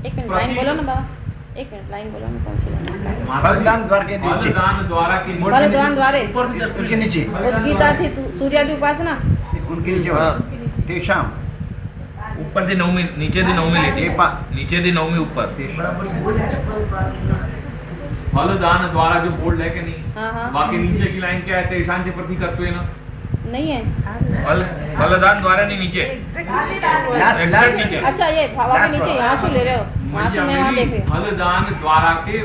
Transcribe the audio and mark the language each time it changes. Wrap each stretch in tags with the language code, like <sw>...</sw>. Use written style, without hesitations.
<hi>एक minute line बोलो ना बाबा, एक मिनट लाइन बोलो ना, कौन सी लाइन? फलदान द्वार के नीचे। फलदान द्वारा के फलदान द्वारे उनके नीचे, उद्गीता थी सूर्यादि उपासना। उनके नीचे वाला। तेषाम</hi> <gu>ઉપર થી નવમી, નીચે થી નવમી લીટી, નીચે થી નવમી ઉપર.</gu> <hi>फलदान द्वारा जो बोर्ड है कि नहीं, हाँ हाँ बाकी नीचे की लाइन क्या है?</hi> <sa>तेषां च प्रतीकत्वेन।</sa> <hi>नहीं है।</hi> <gu>ફલદાન દ્વારાની નીચે</gu> <hi>लास्ट नीचे। अच्छा ये भावा के नीचे यहाँ से ले रहे हो? वहाँ से मैं वहाँ देख रही हूँ, फलदान द्वारा के</hi>